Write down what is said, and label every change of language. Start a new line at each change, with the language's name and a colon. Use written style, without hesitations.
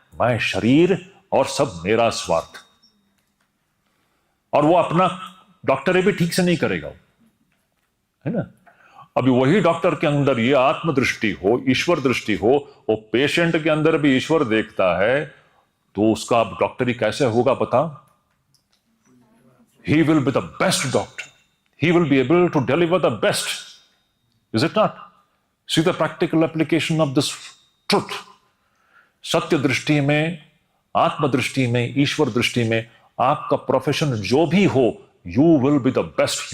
Hindi: मैं शरीर और सब मेरा स्वार्थ। और वो अपना डॉक्टरी भी ठीक से नहीं करेगा, है ना? अभी वही डॉक्टर के अंदर ये आत्मदृष्टि हो, ईश्वर दृष्टि हो, वो पेशेंट के अंदर भी ईश्वर देखता है, तो उसका अब डॉक्टरी कैसे होगा पता?
English: He will be the best doctor. He will be able to deliver the best. Is it not? See the practical application of this truth.
Hindi: सत्य दृष्टि में, आत्मदृष्टि में, ईश्वर दृष्टि में आपका प्रोफेशन जो भी हो,
English: you will be the best.